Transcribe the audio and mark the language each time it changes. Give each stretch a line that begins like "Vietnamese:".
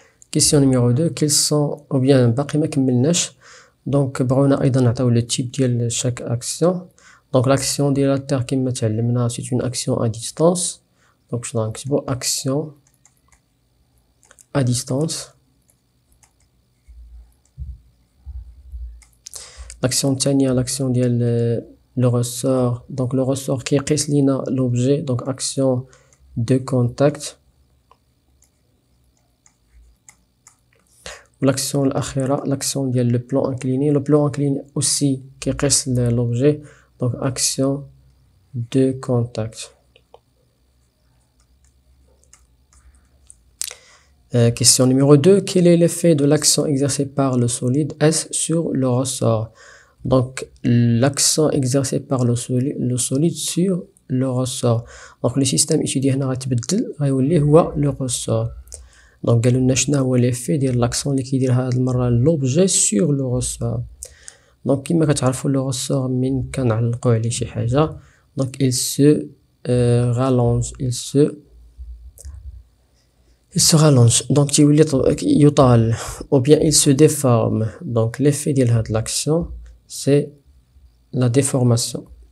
French: question numéro 2 quels sont ou bien
Arabic: باقي ما كملناش. دونك بغاونا ايضا نعطيو
French: لو تيب ديال chaque action.
Arabic: دونك l'action ديال لا تير كما تعلمنا
French: c'est une action à distance.
Arabic: دونك شنو غنكتبو
French: action à distance. l'action الثانية l'action ديال le ressort. donc le ressort
Arabic: كيقيس لينا
French: l'objet. donc action de contact. l'action الأخيرة l'action ديال le plan incliné. le plan incliné aussi
Arabic: كيقيس
French: l'objet. donc action de contact. question numéro 2 quel est l'effet de l'action exercée par le solide S sur le ressort. donc l'action exercée par le solide sur le ressort. donc le système étudié هنا
Arabic: غيتبدل غيولي هو
French: le ressort.
Arabic: donc قالوا لنا شنو هو l'effet ديال l'action اللي كيدير هاد المره l'objet
French: sur le ressort. donc
Arabic: كما كتعرفوا
French: le ressort
Arabic: من كنعلقوا عليه شي حاجه
French: donc il se rallonge il se rallonge donc
Arabic: تيولي يطال
French: ou bien il se déforme. donc l'effet ديال هاد l'action c'est la déformation.